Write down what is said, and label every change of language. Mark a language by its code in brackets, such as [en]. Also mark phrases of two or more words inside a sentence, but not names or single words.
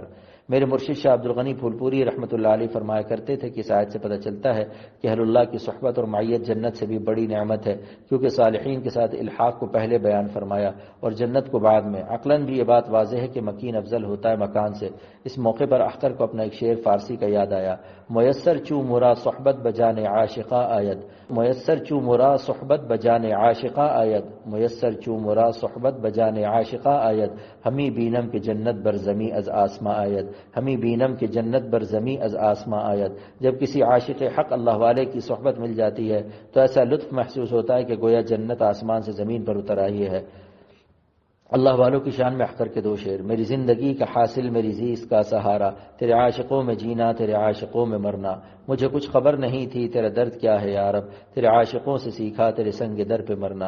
[ur] میرے مرشد شاہ عبد الغنی پھول پوری رحمۃ اللہ علیہ فرمایا کرتے تھے کہ اس آیت سے پتہ چلتا ہے کہ اہل اللہ کی صحبت اور معیت جنت سے بھی بڑی نعمت ہے، کیونکہ صالحین کے ساتھ الحاق کو پہلے بیان فرمایا اور جنت کو بعد میں۔ عقلاً بھی یہ بات واضح ہے کہ مکین افضل ہوتا ہے مکان سے۔ اس موقع پر اختر کو اپنا ایک شعر فارسی کا یاد آیا: [fa] میسر چو مرا صحبت بجان عاشقاں آید، میسر چو مرا صحبت بجان عاشقاں آید، میسر چو مرا صحبت بجان عاشقاں آید، ہمی بینم کہ جنت بر زمیں از آسماں آید، ہمی بینم کہ جنت بر زمیں از آسماں آید۔ [ur] جب کسی عاشق حق اللہ والے کی صحبت مل جاتی ہے تو ایسا لطف محسوس ہوتا ہے کہ گویا جنت آسمان سے زمین پر اتر آئی ہے۔ اللہ والوں کی شان میں اختر کے دو شعر: میری زندگی کا حاصل میری زیست کا سہارا، تیرے عاشقوں میں جینا تیرے عاشقوں میں مرنا، مجھے کچھ خبر نہیں تھی تیرا درد کیا ہے یا رب، تیرے عاشقوں سے سیکھا تیرے سنگ در پہ مرنا۔